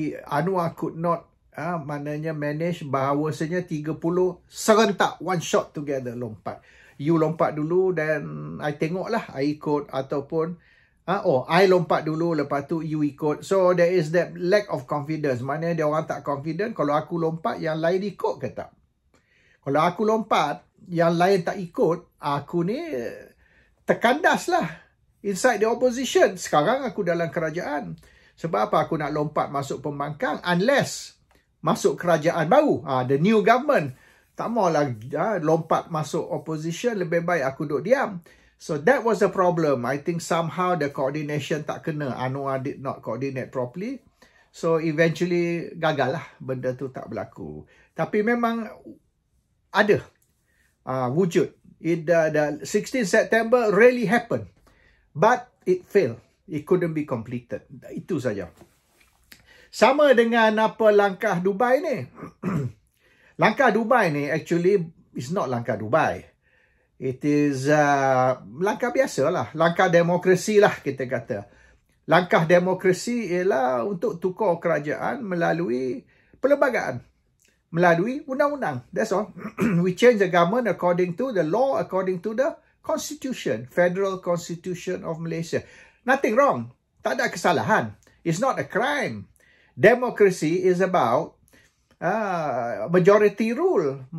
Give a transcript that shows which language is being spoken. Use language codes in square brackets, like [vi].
[en] Anwar could not [ms] maknanya [en] manage [ms] bahawasanya 30 serentak [en] one shot together [ms] lompat. You lompat dulu dan I tengoklah, I ikut, ataupun I lompat dulu, lepas tu you ikut. [en] So there is that lack of confidence. [ms] Maknanya dia orang tak confident. Kalau aku lompat, yang lain ikut ke tak? Kalau aku lompat, yang lain tak ikut, aku ni terkandas lah [en] inside the opposition. [ms] Sekarang aku dalam kerajaan. Sebab apa aku nak lompat masuk pembangkang? [en] Unless [ms] masuk kerajaan baru, [en] the new government. [ms] Tak maulah lompat masuk opposition, lebih baik aku duduk diam. [en] So that was the problem. I think somehow the coordination [ms] tak kena. [en] Anwar did not coordinate properly. So eventually [ms] gagal lah, benda tu tak berlaku. Tapi memang ada wujud. [en] The 16 September really happened. But it failed. It couldn't be completed. [ms] Itu saja. Sama dengan apa langkah Dubai ni. Langkah Dubai ni [en] actually is not [ms] langkah Dubai. [en] It is [ms] langkah biasa lah. Langkah demokrasi lah kita kata. Langkah demokrasi ialah untuk tukar kerajaan melalui perlembagaan. Melalui undang-undang. [en] That's all. We change the government according to the law, according to the constitution. Federal Constitution of Malaysia. Nothing wrong. [ms] Tak ada kesalahan. [en] It's not a crime. Democracy is about majority rule.